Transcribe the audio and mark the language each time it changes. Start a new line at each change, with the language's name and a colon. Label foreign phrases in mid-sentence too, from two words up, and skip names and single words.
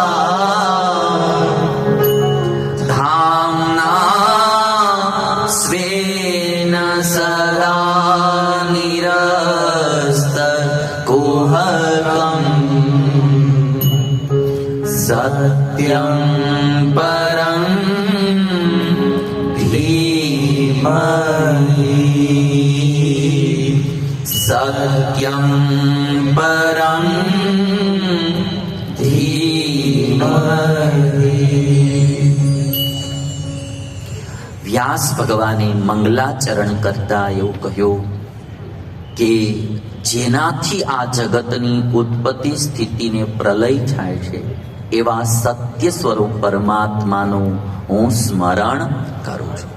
Sanskrit: धाम्ना स्वेन सदा निरस्तकुहकम् सत्यं परं धीमहि सत्यम परम धीमहि.
Gujarati: વ્યાસ ભગવાને મંગલાચરણ કરતા એવું કહ્યું કે જેનાથી આ જગતની ઉત્પત્તિ સ્થિતિને પ્રલય થાય છે એવા સત્ય સ્વરૂપ પરમાત્માનું હું સ્મરણ કરું છું.